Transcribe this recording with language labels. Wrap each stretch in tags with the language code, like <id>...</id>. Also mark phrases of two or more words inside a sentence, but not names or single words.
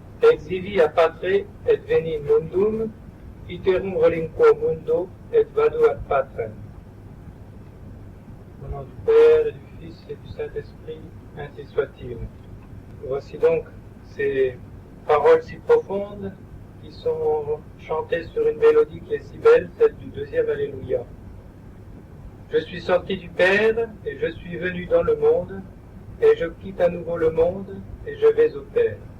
<la>Exivi apatre et veni mundum, iterum relinquo mundo et vado ad patrem.</la> <fr>Au nom du Père et du Fils et du Saint-Esprit, ainsi soit-il. Voici donc ces paroles si profondes qui sont chantées sur une mélodie qui est si belle, celle du deuxième Alléluia. Je suis sorti du Père et je suis venu dans le monde, et je quitte à nouveau le monde et je vais au Père.</fr>